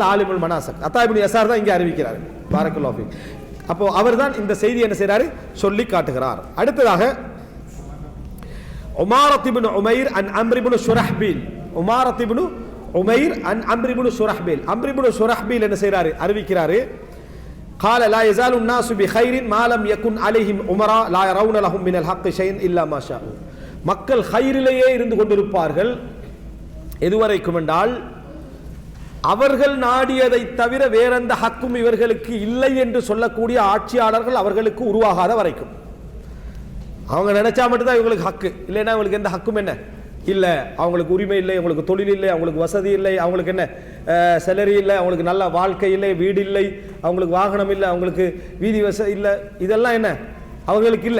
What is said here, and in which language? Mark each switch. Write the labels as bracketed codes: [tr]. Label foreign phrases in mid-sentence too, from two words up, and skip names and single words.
[ta] ஆலிமுல் மனாசிக் அத்தா இப்னு யஸார் தான் இங்கே அறிவிக்கிறார். [ar] بارك الله فيك. [ta] அப்போ அவர்தான் இந்த செய்தி என்ன செய்கிறாரு சொல்லி காட்டுகிறார். அடுத்ததாக உமாரத் இப்னு உமைர் அன் அம்ர் இப்னு ஷுரஹ்பீல். உமாரத் இப்னு உமைர் அன் அம்ர் இப்னு ஷுரஹ்பீல். அம்ர் இப்னு ஷுரஹ்பீல் என்ன செய்கிறாரு அறிவிக்கிறாரு. [ar] قال لا يزال الناس بخير ما لم يكن عليهم امراء لا يرون لهم من الحق شيء الا ما شاءوا. [ta] மக்கள் கைரிலேயே இருந்து கொண்டிருப்பார்கள் எதுவரைக்கும் என்றால் அவர்கள் நாடியதை தவிர வேறெந்த ஹக்கும் இவர்களுக்கு இல்லை என்று சொல்லக்கூடிய ஆட்சியாளர்கள் அவர்களுக்கு உருவாகாத வரைக்கும். அவங்க நினைச்சா மட்டும்தான் இவங்களுக்கு ஹக்கு, இல்லைன்னா இவங்களுக்கு எந்த ஹக்கும் என்ன இல்லை, அவங்களுக்கு உரிமை இல்லை, அவங்களுக்கு தொழில் இல்லை, அவங்களுக்கு வசதி இல்லை, அவங்களுக்கு என்ன சேலரி இல்லை, அவங்களுக்கு நல்ல வாழ்க்கை இல்லை, வீடு இல்லை, அவங்களுக்கு வாகனம் இல்லை, அவங்களுக்கு வீதி வசதி இல்லை, இதெல்லாம் என்ன அவங்களுக்கு இல்லை.